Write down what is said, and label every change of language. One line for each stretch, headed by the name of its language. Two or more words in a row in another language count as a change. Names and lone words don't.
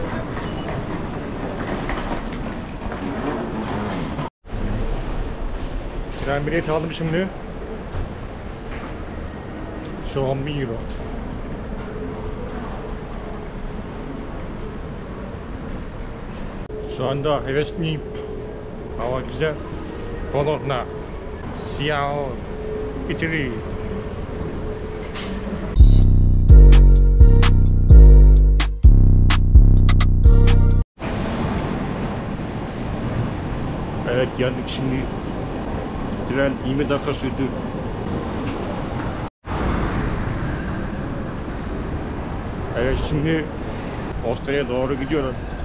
Turkish: Tren bileti aldım şimdi. Şu 10.000 euro. Şu anda hevesliyim. Hava güzel. Bologna. Ciao. Italy. Evet, geldik şimdi. Tren 20 dakika sürdü. Evet, şimdi Ostra'ya doğru gidiyorum.